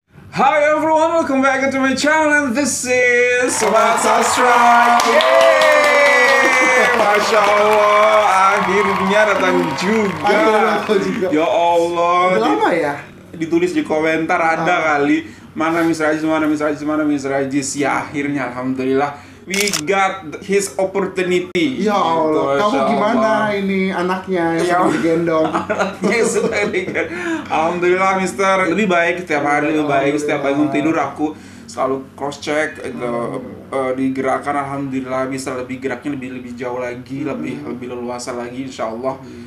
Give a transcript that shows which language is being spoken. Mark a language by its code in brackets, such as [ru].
[en] Hi everyone, welcome back to my channel and this is Sobat Sastra. Yeay! [id] Masya Allah, akhirnya datang juga. Ya Allah. Udah lama ya? Ditulis di komentar ada kali. Mana Miss Rajis, mana Miss Rajis, mana Miss Rajis. Ya akhirnya Alhamdulillah [en] we got his opportunity. [id] Ya Allah, Gitu, kamu Masya gimana Allah. ini anaknya yang sudah digendong? Anaknya sudah digendong. Alhamdulillah Mister, lebih baik setiap hari, lebih baik setiap bangun tidur aku selalu cross check digerakkan. Alhamdulillah bisa lebih geraknya lebih jauh lagi, lebih leluasa lagi insyaallah.